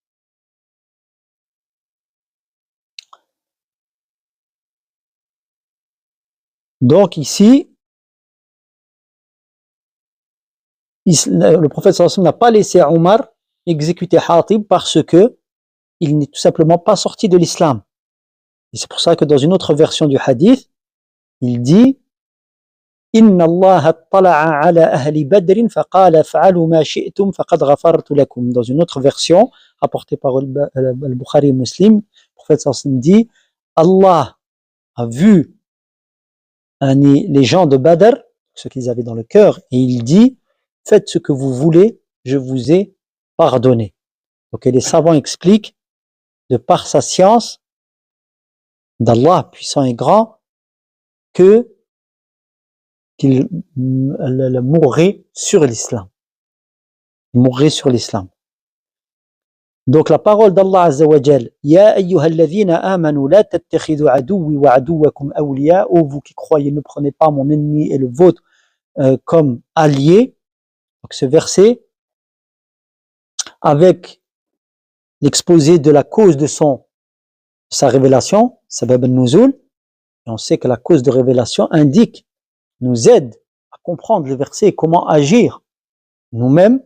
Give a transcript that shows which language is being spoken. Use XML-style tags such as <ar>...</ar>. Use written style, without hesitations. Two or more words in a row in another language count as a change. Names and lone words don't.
<fr>Donc ici, le prophète</fr> <ar>صلى الله عليه وسلم</ar> <fr>n'a pas laissé Omar exécuter Hatib parce que il n'est tout simplement pas sorti de l'islam. Et c'est pour ça que dans une autre version du hadith, il dit</fr> <ar>إن الله اطّلع على أهل بدرٍ فقال افعلوا ما شئتم فقد غفرت لكم.</ar> <fr>Dans une autre version, rapportée par al-Bukhari et Muslim, le prophète</fr> <ar>صلى الله عليه وسلم</ar> <fr>dit Allah a vu les gens de Badr, ce qu'ils avaient dans le cœur, et il dit faites ce que vous voulez, je vous ai pardonné. Donc les savants expliquent de par sa science d'Allah puissant et grand qu'il mourrait sur l'islam. Mourrait sur l'islam. Donc la parole d'Allah</fr> <ar>عز وجل, يا أيها الذين آمنوا لا تتخذوا عدوي وعدوكم أولياء,</ar> <fr>ô vous qui croyez, ne prenez pas mon ennemi et le vôtre comme alliés. Donc ce verset, avec l'exposé de la cause de sa révélation,</fr> <ar>سبب النزول,</ar> <fr>et on sait que la cause de révélation indique, nous aide à comprendre le verset et comment agir nous-mêmes.</fr>